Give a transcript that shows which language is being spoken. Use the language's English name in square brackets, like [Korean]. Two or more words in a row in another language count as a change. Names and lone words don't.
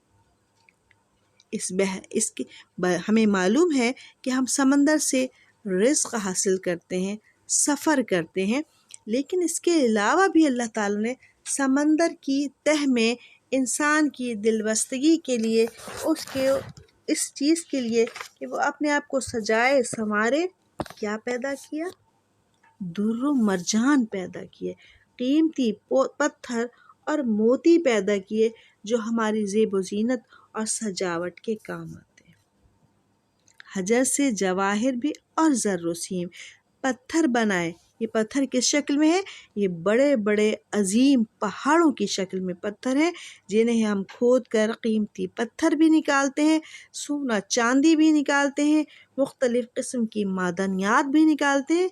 [Urdu] ہمیں معلوم ہے کہ ہم سمندر سے رزق حاصل کرتے ہیں، سفر کرتے ہیں، لیکن اس کے علاوہ بھی اللہ تعالیٰ نے سمندر کی تہ میں انسان کی دل بستگی کے لیے، اس چیز کے لیے کہ وہ اپنے آپ کو سجائے سنوارے، کیا پیدا کیا؟ در و مرجان پیدا کیے، قیمتی پتھر اور موتی پیدا کیے جو ہماری زیب و زینت اور سجاوٹ کے کام آتے ہیں۔ حجر سے جواہر بھی اور زر و سیم پتھر بنائے۔ یہ پتھر کس شکل میں ہے؟ یہ بڑے بڑے عظیم پہاڑوں کی شکل میں پتھر ہیں، جنہیں ہم کھود کر قیمتی پتھر بھی نکالتے ہیں، سونا چاندی بھی نکالتے ہیں، مختلف قسم کی معدنیات بھی نکالتے ہیں۔